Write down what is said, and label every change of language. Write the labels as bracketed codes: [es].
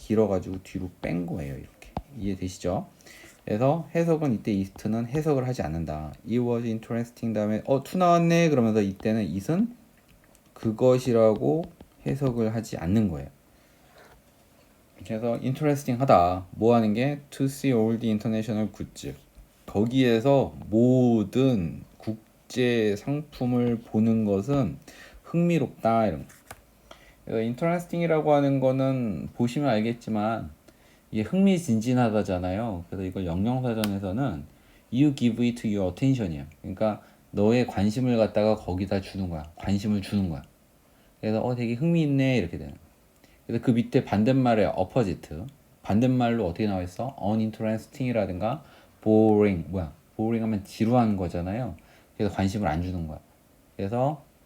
[ko] 길어가지고 뒤로 뺀 거예요. 이렇게 이해되시죠? 그래서 해석은 이때 it는 해석을 하지 않는다. [en] It was interesting [ko] 다음에 to 나왔네 그러면서 이때는 it은 그것이라고 해석을 하지 않는 거예요. 그래서 interesting 하다. 뭐 하는 게 [en] to see all the international goods. [ko] 거기에서 모든 국제 상품을 보는 것은 흥미롭다 이런 거. 그래서 interesting이라고 하는 거는 보시면 알겠지만 이게 흥미진진하다잖아요. 그래서 이걸 영영사전에서는 [en] you give it your attention이야. [ko] 그러니까 너의 관심을 갖다가 거기다 주는 거야. 관심을 주는 거야. 그래서 되게 흥미있네 이렇게 되는 거야. 그래서 그 밑에 반대말의 opposite 반대말로 어떻게 나와 있어? uninteresting이라든가 boring 뭐야? boring 하면 지루한 거잖아요. 그래서 관심을 안 주는 거야. 그래서